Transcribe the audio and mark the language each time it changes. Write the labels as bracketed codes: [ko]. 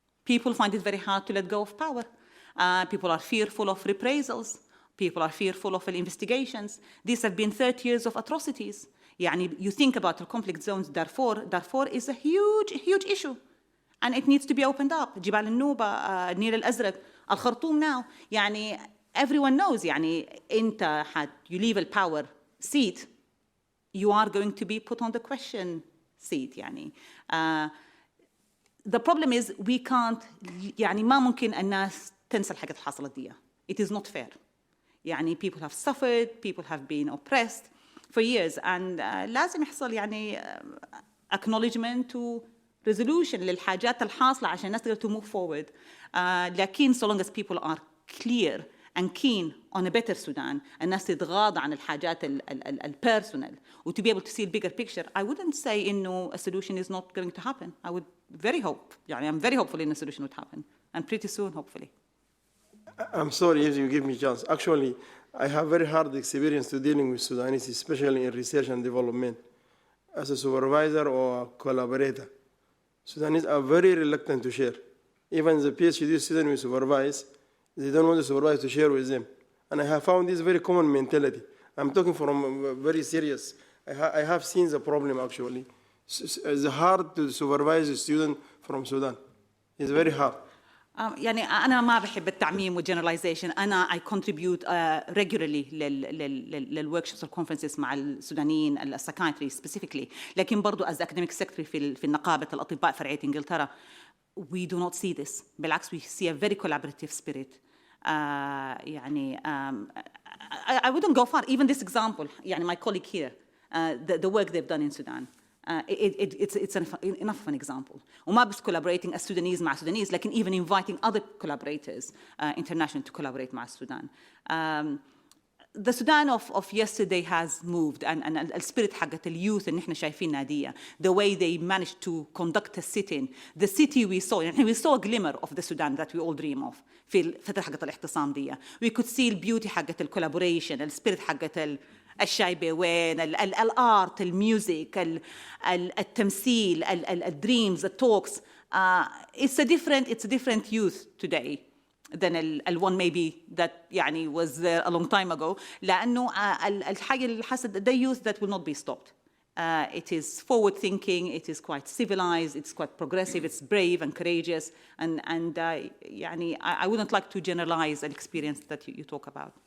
[en] People find it very hard to let go of power. People are fearful of reprisals. People are fearful of investigations. These have been 30 years of atrocities. يعني you think about the conflict zones, Darfur is a huge issue. And it needs to be opened up. [ar] جبال النوبة, النيل الأزرق, الخرطوم [en] now. يعني everyone knows يعني أنت you leave a power seat, you are going to be put on the question seat يعني. The problem is we can't [ar] يعني ما ممكن الناس تنسى الحاجات اللي حصلت دي. [en] It is not fair. يعني people have suffered, people have been oppressed for years and [ar] لازم يحصل يعني [en] acknowledgement to resolution للحاجات الحاصلة [ar] عشان الناس تقدر [en] to move forward. لكن so long as people are clear and keen on a better Sudan [ar] الناس تتغاضى عن الحاجات [en] personal و to be able to see the bigger picture, I wouldn't say إنه a solution is not going to happen. I would very hope, يعني I'm very hopeful in a solution would happen and pretty soon hopefully. I'm sorry if you give me a chance. Actually, I have very hard experience to dealing with Sudanese, especially in research and development, as a supervisor or a collaborator. Sudanese are very reluctant to share. Even the PhD student we supervise, they don't want the supervisor to share with them. And I have found this very common mentality. I'm talking from very serious. I have seen the problem actually. It's hard to supervise a student from Sudan. It's very hard. [ar] يعني أنا ما بحب التعميم والgeneralization. أنا I contribute regularly للworkshops والconferences مع السودانيين السايكايتري specifically. لكن برضو [en] as academic secretary [ar] في النقابة الأطباء فرعية إنجلترا, [en] we do not see this. بالعكس we see a very collaborative spirit. يعني I wouldn't go far. Even this example, يعني my colleague here, the work they've done in Sudan. It's enough of an example. [ar] وما بس [en] collaborating as Sudanese مع Sudanese, لكن even inviting other collaborators international to collaborate مع السودان. the Sudan of yesterday has moved, and [ar] السبيريت حقت اليوث اللي احنا شايفينها دي, [en] the way they managed to conduct a sit-in, the city we saw, يعني we saw a glimmer of the Sudan that we all dream of [ar] في الفترة حقت الاعتصام دي. [en] We could see the beauty [ar] حقت الكولابوريشن, السبيريت حقت الشاي بوين, الارت, الميوزك, التمثيل, الدريمز, التوكس. [en] It's a different youth today than one maybe that يعني was there a long time ago, [ar] لأنه الحاجة اللي حصلت [en] the youth that will not be stopped. It is forward thinking, it is quite civilized, it's quite progressive, it's brave and courageous, and يعني I wouldn't like to generalize an experience that you talk about.